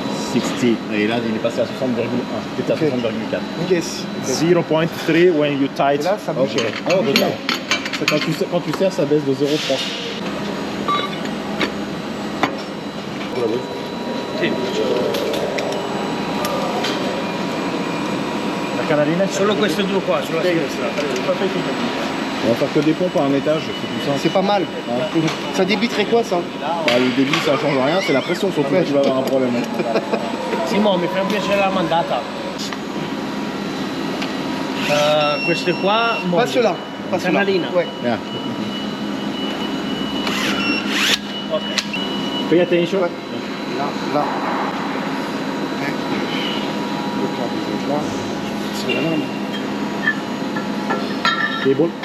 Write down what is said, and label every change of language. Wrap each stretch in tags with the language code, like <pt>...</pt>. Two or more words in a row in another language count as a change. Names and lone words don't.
<fr>60. Et là, il est passé à 60,1. C'était à 60,4.</fr> <en>Yes. 0.3 when you</en> <fr>Et</fr> <en>tight.</en> <fr>là, ça bouge. Ok. Oh, d'accord. Quand tu serres, ça baisse de 0,3.</fr> <it>La canalina Solo queste due qua, sulla sinistra.</it> <fr>On va faire que des pompes à un étage, c'est plus simple. C'est pas mal. Ça débiterait quoi ça? Bah, le débit, ça change rien, c'est la pression surtout que tu vas avoir un problème.</fr> <it>Simo, mi fa un piacere la mandata. Queste qua...</it> <fr>Pas ceux-là. Pas ceux-là.</fr> <it>Canalina.</it> <fr>Ouais.</fr> <en>Yeah. Ok. Pay attention.</en> <fr>Ouais. Là. Ouais. Donc là, vous êtes là. C'est la norme. Cable.</fr>